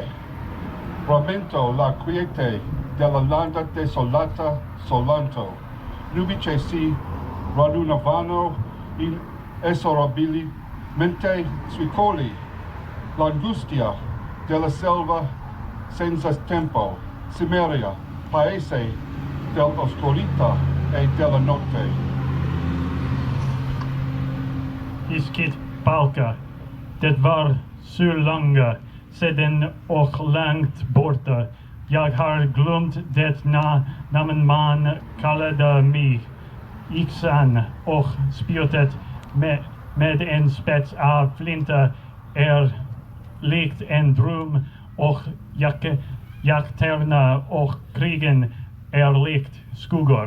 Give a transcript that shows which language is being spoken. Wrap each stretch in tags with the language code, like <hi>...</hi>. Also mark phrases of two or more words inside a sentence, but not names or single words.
<it>Rammento la quiete della landa desolata soltanto, nubice si radunavano inesorabilmente sui colli, l'angustia della selva senza tempo, Cimmeria, paese dell'oscurità e della notte.</it> <sv>Iskit Palka, det var så länge sedan och långt borta. Jag har glömt det namn man kallade mig. Yxan och spjutet med en spets av flinta likt en dröm, och jakterna och krigen likt skuggor.</sv>